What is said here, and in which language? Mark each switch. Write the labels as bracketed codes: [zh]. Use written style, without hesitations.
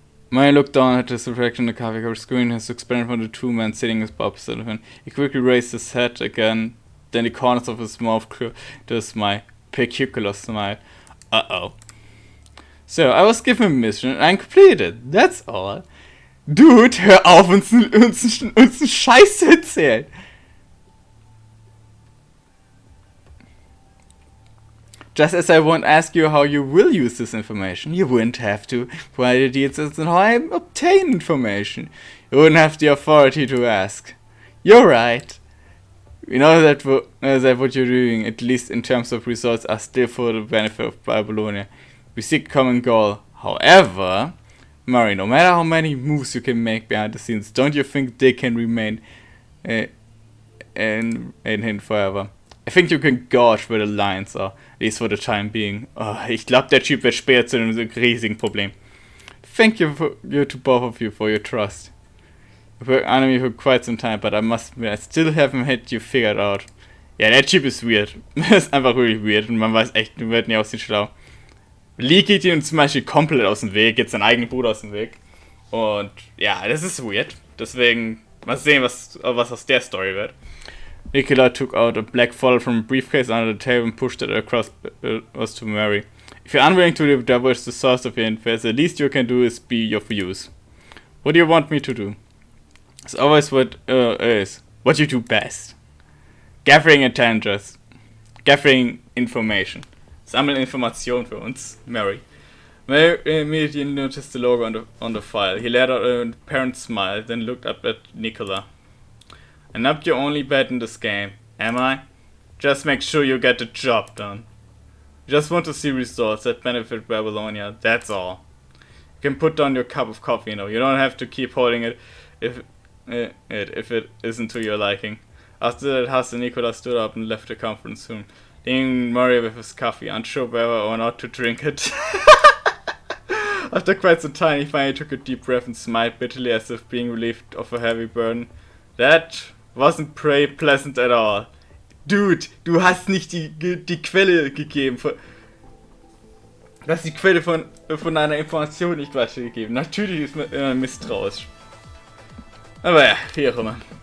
[en] Murray looked down at his reflection in the coffee cup, obscuring his expression from the two men sitting opposite of him. He quickly raised his head again, then the corners of his mouth curled to a smile. Peculiar smile. Uh-oh. So, I was given a mission and I completed it. That's all. [de] Dude, hör auf, uns einen Scheiß zu erzählen. [en] Just as I won't ask you how you will use this information, you wouldn't have to provide the details on how I obtain information. You wouldn't have the authority to ask. You're right. We know that what you're doing, at least in terms of results, are still for the benefit of Babylonia. We seek a common goal. However, Murray, no matter how many moves you can make behind the scenes, don't you think they can remain in him forever? I think you can gauge where the lines are, at least for the time being. [de] Oh, ich glaube, der Typ wird später zu einem riesigen Problem. [en] Thank you to both of you for your trust. You've worked under me for quite some time, but I must admit, I still haven't had you figured out. [de] Ja, der Typ ist weird. Der ist einfach wirklich weird und man weiß echt, du wirst nicht aus dem schlau. Lee geht ihm zum Beispiel komplett aus dem Weg, geht sein eigener Bruder aus dem Weg. Und ja, das ist weird. Deswegen, mal sehen, was aus der Story wird. [en] Nicola took out a black folder from a briefcase under the table and pushed it across to Mary. If you're unwilling to divulge the source of your info, the least you can do is be your views. What do you want me to do? It's always what you do best. Gathering intelligence. Gathering information. [de] Sammeln Informationen für uns, Mary. [en] Mary immediately noticed the logo on the file. He let out a apparent smile, then looked up at Nicola. I'm not your only bet in this game, am I? Just make sure you get the job done. You just want to see results that benefit Babylonia, that's all. You can put down your cup of coffee, you know. You don't have to keep holding it if it isn't to your liking. After that, Hasse Nicola stood up and left the conference room, leaving Murray with his coffee, unsure whether or not to drink it. After quite some time, he finally took a deep breath and smiled bitterly as if being relieved of a heavy burden. That wasn't pleasant at all. [de] Dude, du hast nicht die Quelle gegeben. Du hast die Quelle von einer Information nicht weitergegeben. Natürlich ist man misstrauisch. Aber ja, wie auch immer.